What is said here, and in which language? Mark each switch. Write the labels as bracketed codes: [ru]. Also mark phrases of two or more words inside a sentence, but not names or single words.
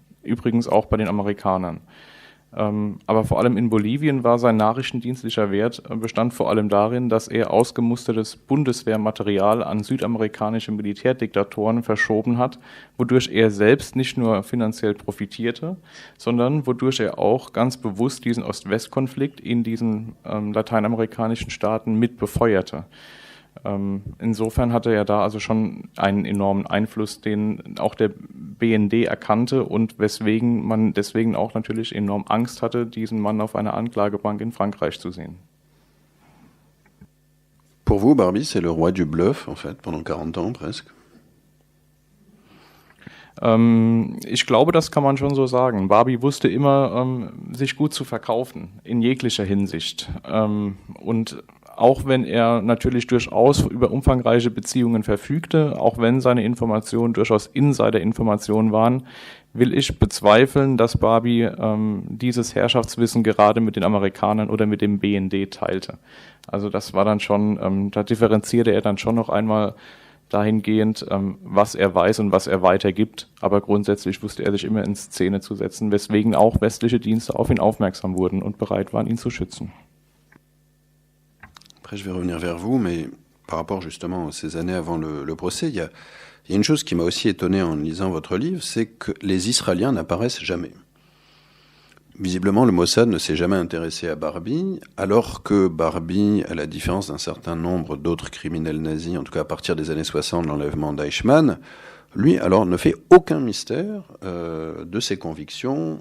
[de] Übrigens auch bei den Amerikanern. Aber vor allem in Bolivien war sein nachrichtendienstlicher Wert, bestand vor allem darin, dass er ausgemustertes Bundeswehrmaterial an südamerikanische Militärdiktatoren verschoben hat, wodurch er selbst nicht nur finanziell profitierte, sondern wodurch er auch ganz bewusst diesen Ost-West-Konflikt in diesen lateinamerikanischen Staaten mit befeuerte. Insofern hatte er da also schon einen enormen Einfluss, den auch der BND erkannte und weswegen man deswegen auch natürlich enorm Angst hatte, diesen Mann auf einer Anklagebank in Frankreich zu sehen. [fr] Pour vous, Barbie, c'est le roi du bluff, en fait, pendant 40 ans presque? [de] Ich glaube, das kann man schon so sagen. Barbie wusste immer, sich gut zu verkaufen, in jeglicher Hinsicht. Und auch wenn er natürlich durchaus über umfangreiche Beziehungen verfügte, auch wenn seine Informationen durchaus Insider-Informationen waren, will ich bezweifeln, dass Barbie dieses Herrschaftswissen gerade mit den Amerikanern oder mit dem BND teilte. Also das war dann schon, da differenzierte er dann schon noch einmal dahingehend, was er weiß und was er weitergibt. Aber grundsätzlich wusste er sich immer in Szene zu setzen, weswegen auch westliche Dienste auf ihn aufmerksam wurden und bereit waren, ihn zu schützen. [fr] Après, je vais revenir vers vous, mais par rapport justement à ces années avant le procès, il y a une chose qui m'a aussi étonné en lisant votre livre, c'est que les Israéliens n'apparaissent jamais. Visiblement, le Mossad ne s'est jamais intéressé à Barbie, alors que Barbie, à la différence d'un certain nombre d'autres criminels nazis, en tout cas à partir des années 60, l'enlèvement d'Eichmann, lui, alors, ne fait aucun mystère de ses convictions.